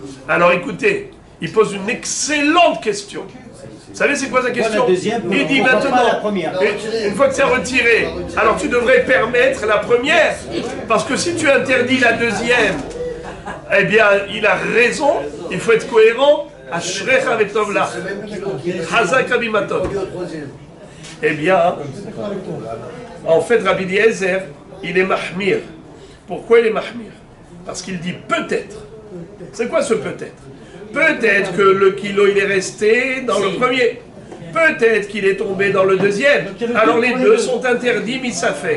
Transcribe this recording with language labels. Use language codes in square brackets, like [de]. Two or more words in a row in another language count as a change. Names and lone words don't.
[fr] Alors écoutez, il pose une excellente question. Vous savez c'est quoi sa question? Il dit maintenant, une fois que c'est retiré, alors tu devrais permettre la première, parce que si tu interdis la deuxième, eh bien, il a raison, il faut être cohérent. [he] אשריך וטוב לך. חזק רבי מתוק. [fr] Eh bien, en fait, Rabbi Eliezer, il est mahmir. Pourquoi il est mahmir? Parce qu'il dit peut-être. C'est quoi ce peut-être? Peut-être que le kilo, il est resté dans le premier. Peut-être qu'il est tombé dans le deuxième. Alors les deux sont interdits, misafek.